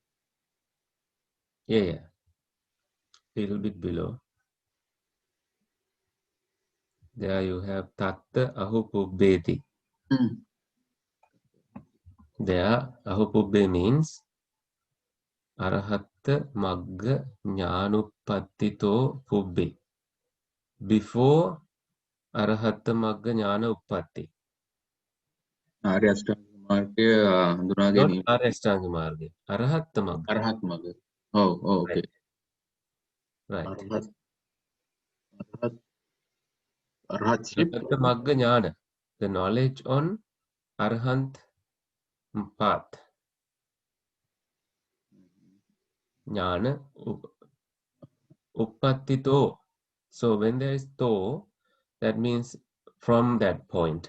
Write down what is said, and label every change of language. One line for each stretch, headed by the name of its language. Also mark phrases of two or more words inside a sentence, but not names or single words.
English: Yeah. Little bit below. There you have
Pali: Tatta Ahupubbeti. There, Ahupubbe means Arahatta Magga Jnanupattito Pubbe. Before Arahatta Magga Jnana Uppatti.
Sinhala: මාර්ගය හඳුනා
English: Not
Sinhala: ගැනීම.
Pali: Arashtanga Marga. Arahatta Magga.
Sinhala: අරහත් මඟ. ඔව් ඔව් ඕකේ.
English: Right.
Sinhala: අරහත් arhatship.
Pali: Arahatta Magga Jnana.
English: The knowledge on Arhant path.
Pali: Jnana Uppattito.
English: So when there is to, that means from that point.